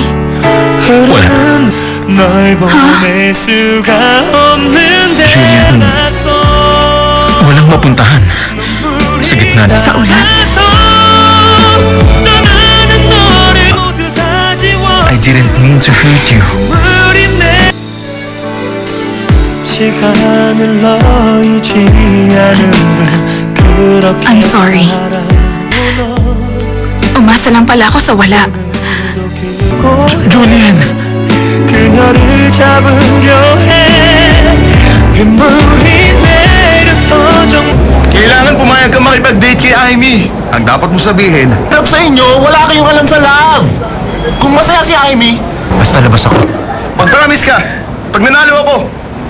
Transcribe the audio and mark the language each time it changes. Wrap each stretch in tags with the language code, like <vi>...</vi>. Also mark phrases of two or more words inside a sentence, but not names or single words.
<tl>Wala. Julian, walang mapuntahan. Sa gitna na. Sa ulan?</tl> <en>I didn't mean to hurt you. I'm sorry.</en> <tl>Umasa lang pala ako sa wala. Julian!</tl> <ko>그녀를 잡으려 해 눈물이 내려서</ko> <tl>Kailangan pumayag ka makipag-date kay Amy. Ang dapat mo sabihin, Love sa inyo, wala kayong alam sa love. Kung masaya si Amy, Basta labas ako. mag-promise ka. Pag nanalo ako, makikipa.</tl>